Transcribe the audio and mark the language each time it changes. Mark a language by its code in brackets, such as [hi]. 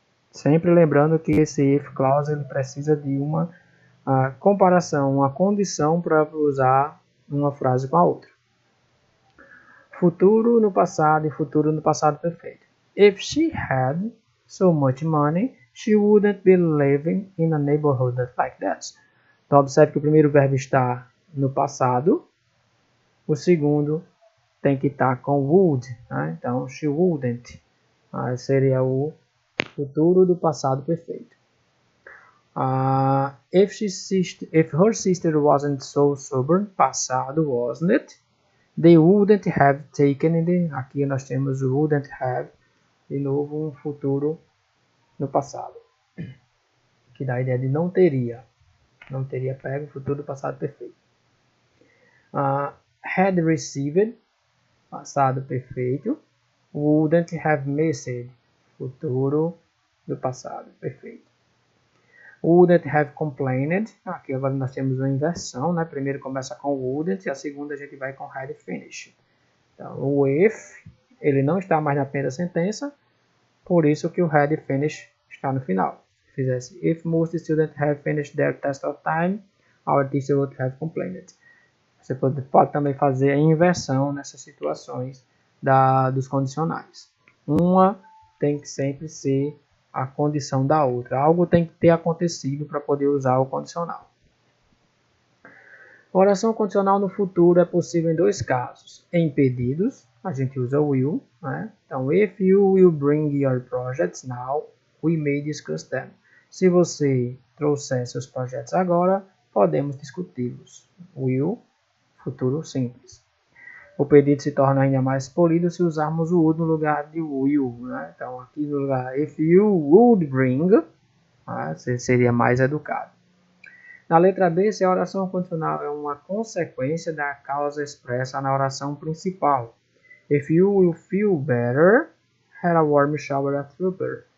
[pt] Sempre lembrando que esse if clause ele precisa de uma comparação, uma condição para usar uma frase com a outra. Futuro no passado e futuro no passado perfeito. [en] If she had so much money, she wouldn't be living in a neighborhood like that. [pt] Então, observe que o primeiro verbo está no passado, o segundo tem que estar com would. Então, [en] she wouldn't. [pt] Seria o futuro do passado perfeito. [en] If her sister wasn't so stubborn, [pt] passado, [en] wasn't it? They wouldn't have taken it. [pt] Aqui nós temos [en] wouldn't have, [pt] de novo um futuro no passado, que dá a ideia de não teria pego, futuro do passado perfeito. [en] Had received, [pt] passado perfeito. [en] Wouldn't have missed, [pt] futuro do passado perfeito. [en] Wouldn't have complained. [pt] Aqui agora nós temos uma inversão, Primeiro começa com wouldn't e a segunda a gente vai com [en] had finished. [pt] Então, o if, ele não está mais na primeira sentença, por isso que o [en] had finished [pt] está no final. Se fizesse, [en] if most students have finished their test of time, our teacher would have complained. [pt] Você pode também fazer a inversão nessas situações dos condicionais. Uma tem que sempre ser a condição da outra. Algo tem que ter acontecido para poder usar o condicional. A oração condicional no futuro é possível em dois casos: em pedidos, a gente usa will, né? Então, [en] if you will bring your projects now, we may discuss them. [pt] Se você trouxer seus projetos agora, podemos discuti-los. Will, futuro simples. O pedido se torna ainda mais polido se usarmos o would no lugar de will, né? Então, aqui no lugar [en] if you would bring, [pt] né? Seria mais educado. Na letra B, se a oração condicional é uma consequência da causa expressa na oração principal. [en] If you will feel better, have a warm shower after.